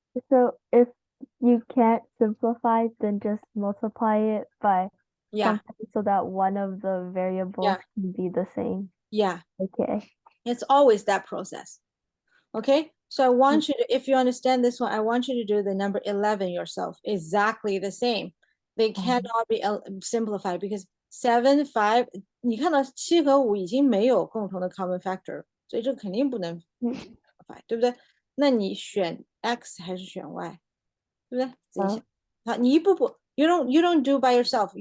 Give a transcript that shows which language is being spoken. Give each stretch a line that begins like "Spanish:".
English: So if you can't simplify, then just multiply it by something so that one of the variables can be the same. Yeah. Okay. It's always that process. Okay. So I want you to, if you understand this one, I want you to do the number 11 yourself. Exactly the same. They cannot be simplified because
Chinese: 7, 5, 你看到7和5已经没有共同的 common factor，所以这肯定不能 simplify，对不对？那你选 x 还是选 y，对不对？自己想。好，你一步步
English: you don't do by yourself.